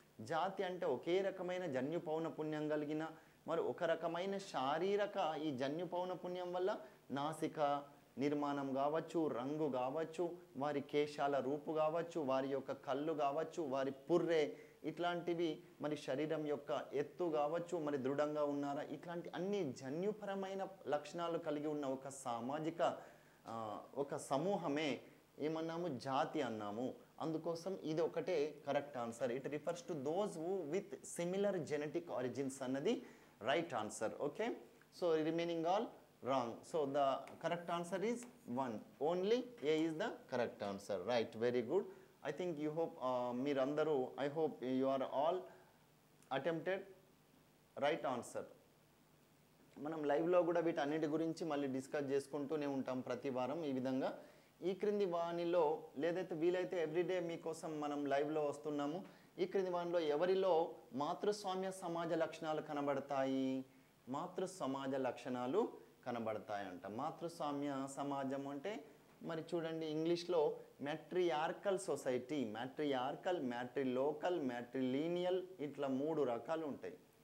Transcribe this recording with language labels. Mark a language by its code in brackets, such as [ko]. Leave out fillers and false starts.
[te] జాతి అంటే ఒకే రకమైన జన్యు పౌనపుణ్యం కలిగిన, మరి ఒక రకమైన శారీరక ఈ జన్యు పౌనపుణ్యం వల్ల నాసిక నిర్మాణం కావచ్చు, రంగు కావచ్చు, వారి కేశాల రూపు కావచ్చు, వారి యొక్క కళ్ళు కావచ్చు, వారి పుర్రె, ఇట్లాంటివి, మరి శరీరం యొక్క ఎత్తు కావచ్చు, మరి దృఢంగా ఉన్నారా, ఇట్లాంటి అన్ని జన్యుపరమైన లక్షణాలు కలిగి ఉన్న ఒక సామాజిక ఒక సమూహమే ఏమన్నాము? జాతి అన్నాము. అందుకోసం ఇది ఒకటే correct answer. [en] it refers to those who with similar genetic origins [te] అన్నది right answer. Okay. [en] So remaining all wrong. So the correct answer is 1. Only A is the correct answer. Right, very good. I think you hope [te] మీరందరూ [en] I hope you are all attempted right answer. [te] మనం లైవ్లో కూడా వీటన్నిటి గురించి మళ్ళీ discuss చేసుకుంటూనే ఉంటాం ప్రతి వారం ఈ విధంగా. ఈ క్రింది వాణిలో లేదైతే వీలైతే ఎవ్రీడే మీకోసం మనం లైవ్లో వస్తున్నాము. ఈ క్రింది వాణిలో ఎవరిలో మాతృస్వామ్య సమాజ లక్షణాలు కనబడతాయి? మాతృ సమాజ లక్షణాలు కనబడతాయంట. మాతృస్వామ్య సమాజం అంటే మరి చూడండి ఇంగ్లీష్లో మ్యాట్రియార్కల్ సొసైటీ, మ్యాట్రియార్కల్, మ్యాట్రిలోకల్, మ్యాట్రిలీనియల్ ఇట్లా 3 రకాలు ఉంటాయి.